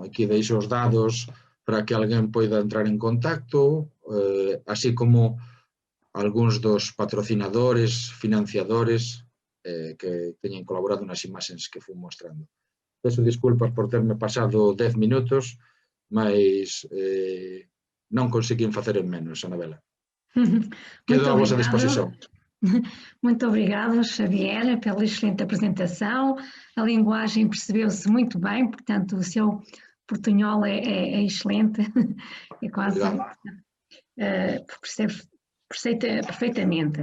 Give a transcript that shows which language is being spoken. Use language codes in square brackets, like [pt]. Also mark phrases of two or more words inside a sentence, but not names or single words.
[gl] Aquí deixo os dados para que alguén poida entrar en contacto, así como algúns dos patrocinadores, financiadores que teñen colaborado nas imaxes que fui mostrando. Peço disculpas por terme pasado 10 minutos, mas non conseguín facer en menos, Anabela. Quedo a vosa disposición. [pt] Muito obrigado, Xavier, pela excelente apresentação. A linguagem percebeu-se muito bem, portanto, o seu portunhol é excelente, é quase, percebe perfeitamente.